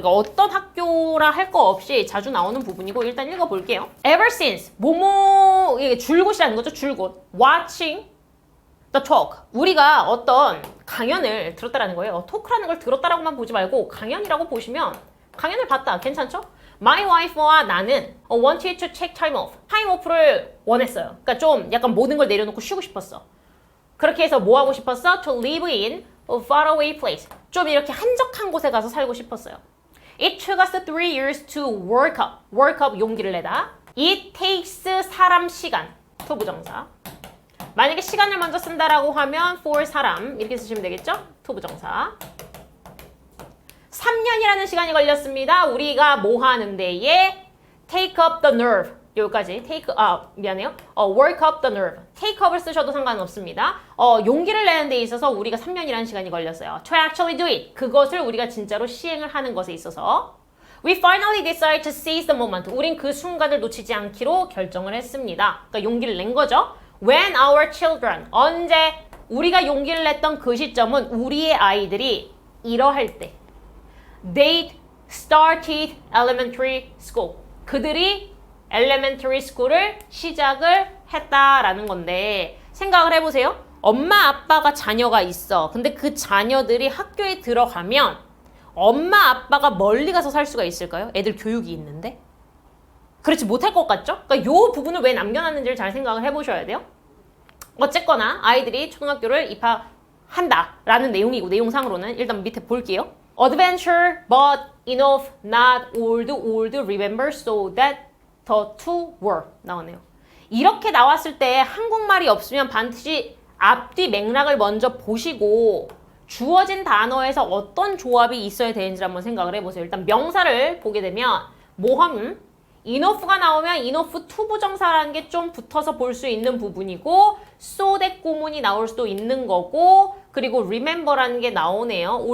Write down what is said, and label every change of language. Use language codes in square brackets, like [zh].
[ko] 그러니까 어떤 학교라 할 거 없이 자주 나오는 부분이고 일단 읽어볼게요. [en] Ever since [ko] 뭐뭐 이게 줄곧이라는 거죠. 줄곧. [en] Watching the talk. [ko] 우리가 어떤 강연을 들었다라는 거예요. 토크라는 걸 들었다라고만 보지 말고 강연이라고 보시면 강연을 봤다. 괜찮죠? [en] My wife [ko] 와 나는 [en] wanted to take time off. [ko] time off를 원했어요. 그러니까 좀 약간 모든 걸 내려놓고 쉬고 싶었어. 그렇게 해서 뭐 하고 싶었어? [en] To live in far away place. [ko] 좀 이렇게 한적한 곳에 가서 살고 싶었어요. [en] It took us 3 years to work up. [ko] work up 용기를 내다. [en] It takes [ko] 사람 시간. to 부정사. 만약에 시간을 먼저 쓴다라고 하면 for 사람 이렇게 쓰시면 되겠죠? to 부정사. 3년이라는 시간이 걸렸습니다. 우리가 뭐 하는 데에 [en] take up the nerve. [ko] 여기까지 미안해요. work up the nerve. take up을 쓰셔도 상관없습니다. 용기를 내는 데 있어서 우리가 3년이라는 시간이 걸렸어요. [en] to actually do it. [ko] 그것을 우리가 진짜로 시행을 하는 것에 있어서 [en] we finally decided to seize the moment. [ko] 우린 그 순간을 놓치지 않기로 결정을 했습니다. 그러니까 용기를 낸 거죠. [en] When our children. [ko] 언제 우리가 용기를 냈던 그 시점은 우리의 아이들이 이러할 때. [en] They started elementary school. [ko] 그들이 elementary school을 시작을 했다라는 건데 생각을 해보세요. 엄마 아빠가 자녀가 있어. 근데 그 자녀들이 학교에 들어가면 엄마 아빠가 멀리 가서 살 수가 있을까요? 애들 교육이 있는데? 그렇지 못할 것 같죠? 그러니까 이 부분을 왜 남겨놨는지를 잘 생각을 해보셔야 돼요. 어쨌거나 아이들이 초등학교를 입학한다라는 내용이고 내용상으로는 일단 밑에 볼게요. [en] Adventure but enough not old remember so that the two were [ko] 나오네요. 이렇게 나왔을 때 한국말이 없으면 반드시 앞뒤 맥락을 먼저 보시고 주어진 단어에서 어떤 조합이 있어야 되는지 한번 생각을 해보세요. 일단 명사를 보게 되면 모험, enough가 나오면 enough to 부정사라는 게 좀 붙어서 볼 수 있는 부분이고 so that 구문이 나올 수도 있는 거고 그리고 remember라는 게 나오네요.